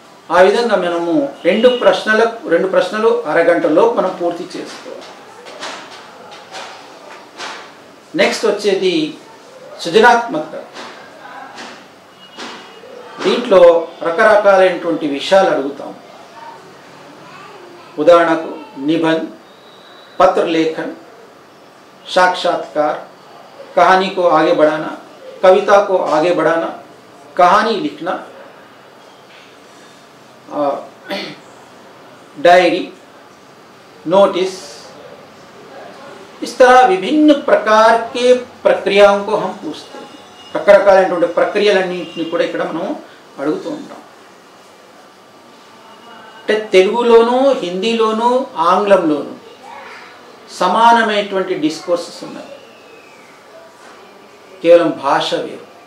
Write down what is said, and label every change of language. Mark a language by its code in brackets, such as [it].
[te] ఆ విధంగా మనము 2 ప్రశ్నలు అరగంటలో మనం పూర్తి చేసుకోవాలి. నెక్స్ట్ వచ్చేది సృజనాత్మకత. దీంట్లో రకరకాలైనటువంటి విషయాలు అడుగుతాం. [hi] ఉదాహరణకు निबंध, पत्र लेखन, साक्षात्कार, कहानी को आगे बढ़ाना, कविता को आगे बढ़ाना, कहानी लिखना, डायरी, नोटिस, इस तरह विभिन्न प्रकार के प्रक्रियाओं को हम पूछते हैं. [te] రకరకాలైనటువంటి ప్రక్రియలన్నింటినీ కూడా ఇక్కడ మనం అడుగుతూ ఉంటాం. అంటే తెలుగులోను, హిందీలోను, ఆంగ్లంలోను సమానమైనటువంటి డిస్కోర్సెస్ ఉన్నాయి. కేవలం భాష వేరు.